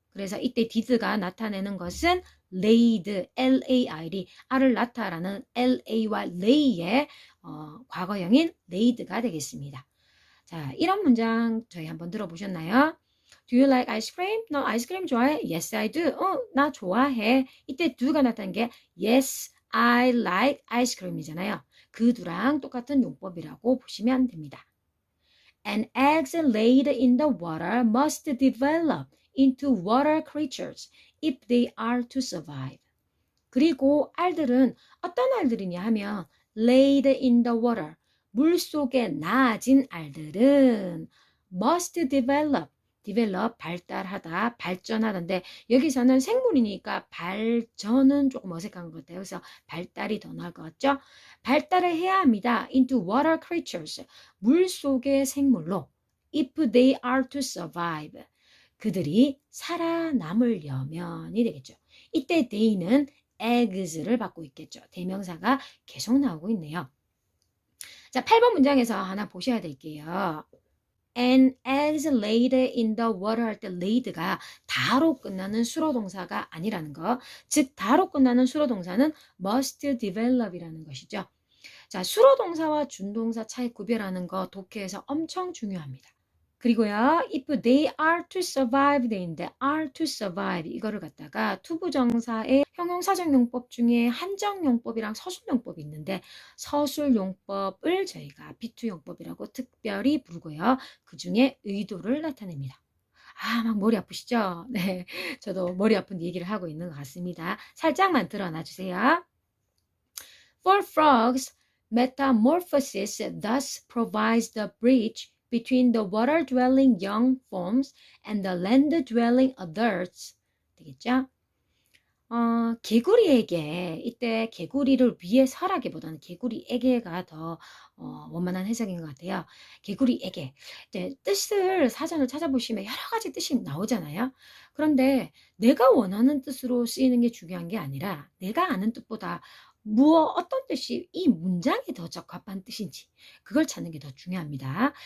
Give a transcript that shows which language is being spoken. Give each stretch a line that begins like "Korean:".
Korean: 그래서 이때 did가 나타내는 것은 laid, L-A-I-D, 알을 낳다라는 L-A-와 lay의 과거형인 laid가 되겠습니다. 자, 이런 문장 저희 한번 들어보셨나요?
English: Do you like ice cream?
Korean: 너 아이스크림 좋아해?
English: Yes, I do.
Korean: 나 좋아해. 이때 do가 나타난 게
English: Yes, I like ice cream
Korean: 이잖아요. 그 두랑 똑같은 용법이라고 보시면 됩니다.
English: And eggs laid in the water must develop into water creatures if they are to survive.
Korean: 그리고 알들은 어떤 알들이냐 하면
English: laid in the water,
Korean: 물 속에 나아진 알들은 must develop, 발달하다, 발전하던데 여기서는 생물이니까 발전은 조금 어색한 것 같아요. 그래서 발달이 더 나을 것 같죠? 발달을 해야 합니다.
English: into water creatures,
Korean: 물 속의 생물로
English: if they are to survive,
Korean: 그들이 살아남으려면이 되겠죠. 이때 they는 eggs를 받고 있겠죠. 대명사가 계속 나오고 있네요. 자, 8번 문장에서 하나 보셔야 될게요.
English: And eggs laid in the water
Korean: 할 때 laid가 다로 끝나는 수로 동사가 아니라는 거. 즉 다로 끝나는 수로 동사는 must develop이라는 것이죠. 자, 수로 동사와 준동사 차이 구별하는 거 독해에서 엄청 중요합니다. 그리고요,
English: if they are to survive
Korean: 되는데 are to survive 이거를 갖다가 투부정사의 형용사적용법 중에 한정용법이랑 서술용법이 있는데 서술용법을 저희가 비투용법이라고 특별히 부르고요. 그 중에 의도를 나타냅니다. 아, 막 머리 아프시죠? 네, 저도 머리 아픈 얘기를 하고 있는 것 같습니다. 살짝만 드러나 주세요.
English: For frogs, metamorphosis thus provides the bridge between the water-dwelling young forms and the land-dwelling adults.
Korean: 되겠죠? 개구리에게, 이때 개구리를 위해서라기보다는 개구리에게가 더 원만한 해석인 것 같아요. 개구리에게. 이제 뜻을 사전을 찾아보시면 여러 가지 뜻이 나오잖아요. 그런데 내가 원하는 뜻으로 쓰이는 게 중요한 게 아니라 내가 아는 뜻보다 어떤 뜻이 이 문장에 더 적합한 뜻인지 그걸 찾는 게 더 중요합니다.